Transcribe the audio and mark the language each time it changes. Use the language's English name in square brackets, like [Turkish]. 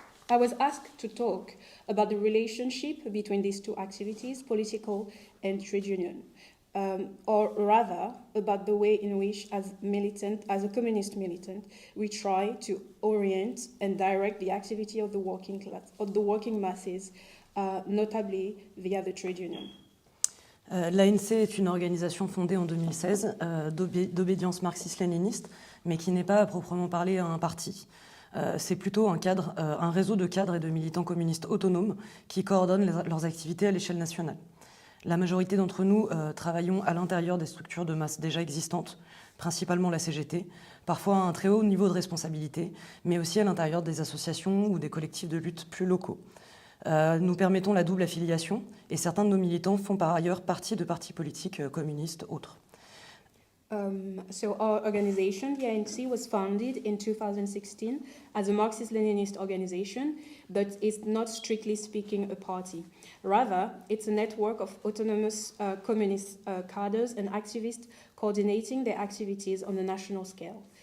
[English] I was asked to talk about the relationship between these two activities, political and trade union, or rather about the way in which, as a communist militant, we try to orient and direct the activity of the working class, of the working masses, notably via the trade union. [French] L'ANC est une organisation fondée en 2016 d'obédience marxiste-léniniste, mais qui n'est pas à proprement parler un parti. C'est plutôt un réseau de cadres et de militants communistes autonomes qui coordonnent leurs activités à l'échelle nationale. La majorité d'entre nous travaillons à l'intérieur des structures de masse déjà existantes, principalement la CGT, parfois à un très haut niveau de responsabilité, mais aussi à l'intérieur des associations ou des collectifs de lutte plus locaux. Nous permettons la double affiliation et certains de nos militants font par ailleurs partie de partis politiques communistes autres. [English] So our organization, the ANC, was founded in 2016 as a Marxist-Leninist organization, but it's not strictly speaking a party. Rather, it's a network of autonomous communist cadres and activists coordinating their activities on a national scale.